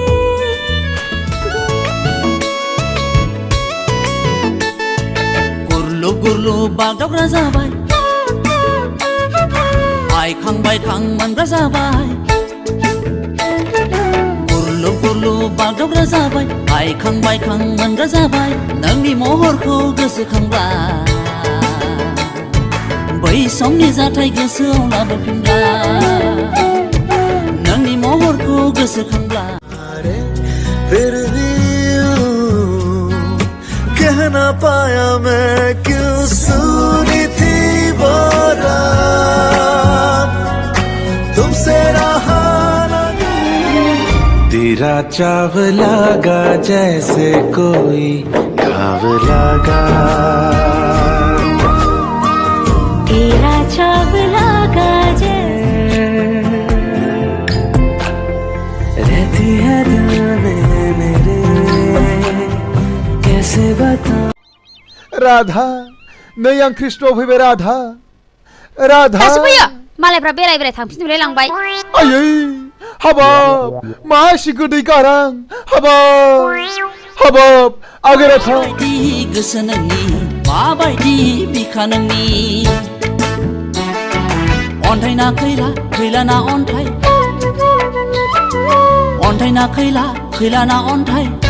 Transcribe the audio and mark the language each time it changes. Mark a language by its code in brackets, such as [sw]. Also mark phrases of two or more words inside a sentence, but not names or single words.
[brx] गुरलु गुरलु बागदावग्रा जाबाय बायखां बायखां मोनग्रा जाबाय गुरलु गुरलु बागदावग्रा जाबाय बायखां बायखां मोनग्रा जाबाय नोंनि महरखौ गोसोखांब्ला बै समनि जाथाय गोसोआव लाबोफिनब्ला नोंनि महरखौ गोसोखांब्ला [hi] फिर भी कह ना पाया मैं क्यों सुनी थी वो रात तुमसे रहा तेरा चाव लगा जैसे कोई घाव लगा तेरा चाव लगा रहती है दिल में मेरे कैसे बता [brx] राधा नै आं कृष्ण फैबाय राधा राधा दासो फैयो मालायफ्रा बेराय बेराय थांफिनजोबलाय लांबाय आयै हाबाब मा एसे गोदै गारां हाबाब हाबाब आगोरा थां माबायदि गोसो नोंनि माबायदि बिखा नोंनि अन्थाइ ना खैला खैला ना अन्थाइ अन्थाइ ना खैला खैला ना अन्थाइ